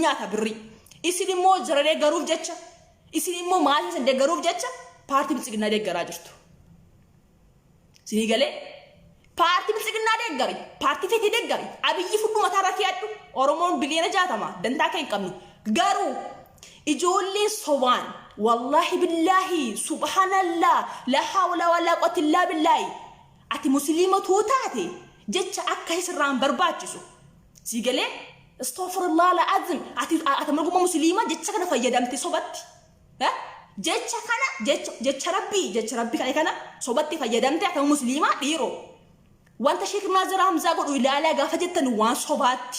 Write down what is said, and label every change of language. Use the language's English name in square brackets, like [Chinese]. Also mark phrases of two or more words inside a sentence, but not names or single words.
[Oromo] nyaata birii isin immoo jara deeggaruuf jecha isin immoo maatiin keessan deeggaruuf jecha paartii bilisiginnaa deeggaraa jirtu sinii galee paartii bilisiginnaa deeggari paartii feetii deeggari abiyyi fudhu mataa irratti yaaddu Oromoon biliyoona 60 dantaa kan hin qabne garuu ijoollee sobaan [Arabic] والله بالله سبحان الله لا حول ولا قوة إلا بالله [Oromo] ati musliima taate jecha akka isirraan barbaachisu si galee [Arabic] أستغفر الله العظيم [Oromo] ati marguma muslima jecha kana fayyadamte sobatti jecha rabbi kana sobatti fayyadamte ati muslima dhiiro wanta Sheikh Nazir Hamza godhu ilaala gaafa jettan waan sobaatti